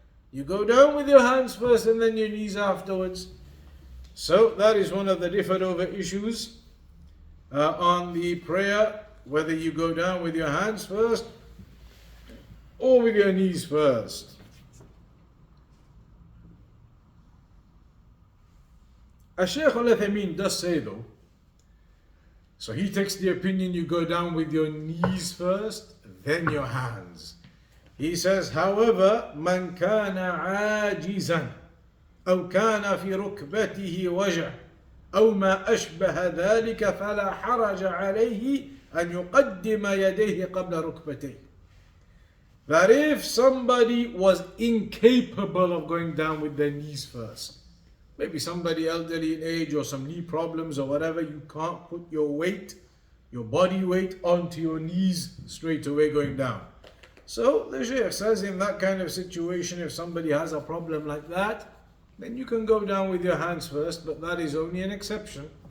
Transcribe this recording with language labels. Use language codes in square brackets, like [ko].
[en] You go down with your hands first and then your knees afterwards. So that is one of the differed over issues on the prayer, whether you go down with your hands first or with your knees first. Sheikh Uthaymeen does say though, so he takes the opinion you go down with your knees first, then your hands. He says, however, [ar] من كان عاجزا أو كان في ركبته وجع أو ما أشبه ذلك فلا حرج عليه أن يقدم يديه قبل ركبتيه. [en] That if somebody was incapable of going down with their knees first, maybe somebody elderly in age or some knee problems or whatever, you can't put your weight, your body weight onto your knees straight away going down. So the Sheikh says in that kind of situation, if somebody has a problem like that, then you can go down with your hands first, but that is only an exception.